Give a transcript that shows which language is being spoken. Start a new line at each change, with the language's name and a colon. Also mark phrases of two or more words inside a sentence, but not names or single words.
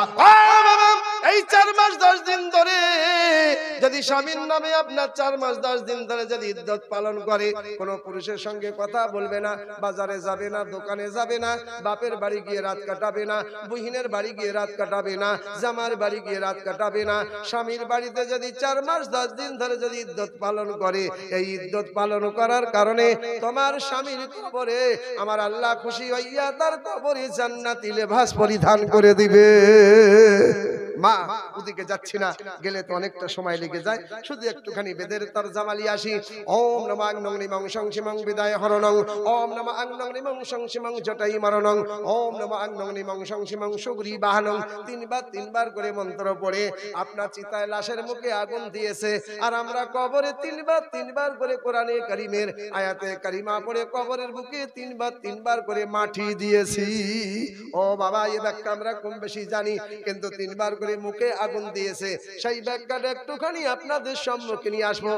Bangla: এই 4 মাস 10 দিন ধরে যদি স্বামীর নামে আপনার 4 মাস 10 দিন ধরে যদি ইদ্যত পালন করে, কোন পুরুষের সঙ্গে কথা বলবে না, বাজারে যাবে না, দোকানে যাবে না, বাপের বাড়ি গিয়ে রাত কাটাবে না, বহিনের বাড়ি গিয়ে রাত কাটাবে না, জামার বাড়ি গিয়ে রাত কাটাবে না, স্বামীর বাড়িতে যদি 4 মাস 10 দিন ধরে যদি ইদ্যত পালন করে, এই ইদ্যত পালন করার কারণে তোমার স্বামীর কবরে আমার আল্লাহ খুশি হইয়া তার কবরে জান্নাতি লেবাস পরিধান করে দিবে। মা, ওদিকে যাচ্ছি না, গেলে তো অনেকটা সময় লেগে যায়, শুধু একটুখানি বেদের তরজামালি আসি।
Sanskrit: ওম নমঃ আংনং নিমং সংসিমং বিদায় হরণং, ওম নমঃ আংনং নিমং সংসিমং জটাই মরণং, ওম নমঃ আংনং নিমং সংসিমং সুগ্রী বাহনং।
Bangla: 3 বার করে মন্ত্র পড়ে আপনার চিতায় লাশের মুখে আগুন দিয়েছে, আর আমরা কবরে 3 বার করে কোরআনে কারীমের আয়াতে কারিমা পড়ে কবরের বুকে 3 বার করে মাটি দিয়েছি। ও বাবা, এই ব্যাখ্যা আমরা কম বেশি জানি, কিন্তু 3 বার করে মুখে আগুন দিয়েছে, সেই ব্যাখ্যাটা একটুখানি আপনাদের সম্মুখে নিয়ে আসবো।